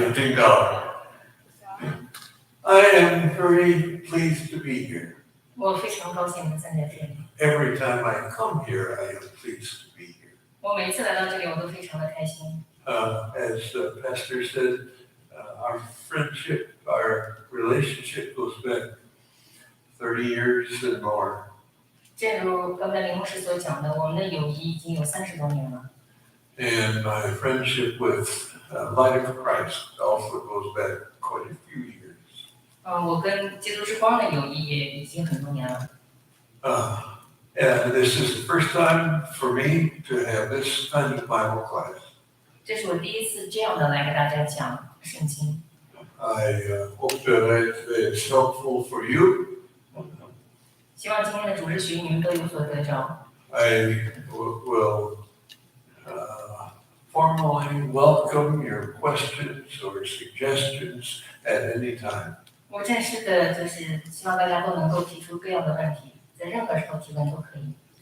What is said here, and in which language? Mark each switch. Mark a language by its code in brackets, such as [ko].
[en] 家听到 I am very pleased to be here. [zh] 我非常高兴站在这里。 [en] Every time I come here, I am pleased to be here. [zh] 我每次来到这里，我都非常的开心。 [en] As the pastor said, our friendship, our relationship goes back 30 years and more. [zh] 正如刚才林牧师所讲的，我们的友谊已经有30多年了。 [en] And my friendship with Light of Christ also goes back quite a few years. [zh] 我跟基督之光的友谊也已经很多年了。 [en] And this is the first time for me to have this kind of Bible class. [zh] 这是我第一次这样的来给大家讲圣经。 [en] I hope that it's helpful for you. [zh] 希望今天的主日学你们都有所得着。 [en] I will formally welcome your questions or suggestions at any time. [zh] 我正式的就是希望大家都能够提出各样的问题，在任何时候提问都可以。